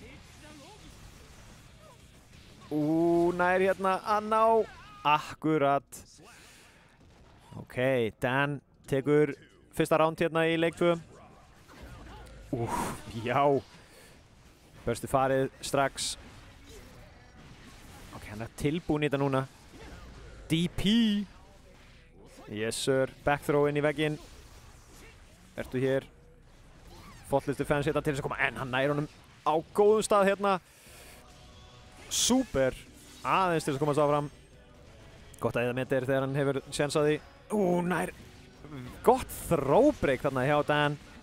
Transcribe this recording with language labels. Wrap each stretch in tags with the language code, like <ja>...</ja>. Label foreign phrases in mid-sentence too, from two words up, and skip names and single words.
<is>Nær hérna að ná, akkurat. Ok, Dan tekur fyrsta round hérna í leik 2. Já. Burstið farið strax. Ok, hann er tilbúin í þetta núna.</is> <en>DP. Yes sir, back throw</en> <is>inn í vegginn. Ertu hér.</is> <en>Faultless defense</en> <is>hérna til þess að koma, en hann nær honum á góðum stað hérna. Súper. Aðeins til þess að komast áfram. Gott að eða metir þegar hann hefur séns á því. Nær. Gott</is> <en>throw break</en> <is>þarna hjá Dan.</is>